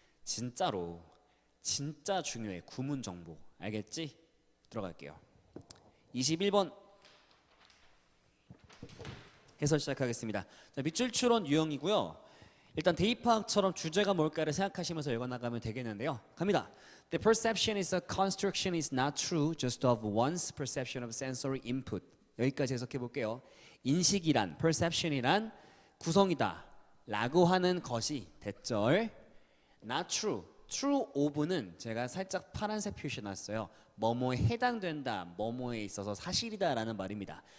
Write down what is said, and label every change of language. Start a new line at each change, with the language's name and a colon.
Korean: 진짜로 진짜 중요해. 구문 정보. 알겠지? 들어갈게요. 21번 해설 시작하겠습니다. 자, 밑줄 추론 유형이고요. 일단 대입학처럼 주제가 뭘까를 생각하시면서 읽어나가면 되겠는데요. 갑니다.
English: The perception is a construction is not true just of one's perception of sensory input.
Korean: 여기까지 해석해 볼게요. 인식이란 perception이란 구성이다 라고 하는 것이 대절 not true. true of는 제가 살짝 파란색 표시 놨어요. 뭐뭐에 해당된다, 뭐뭐에 있어서 사실이다 라는 말입니다.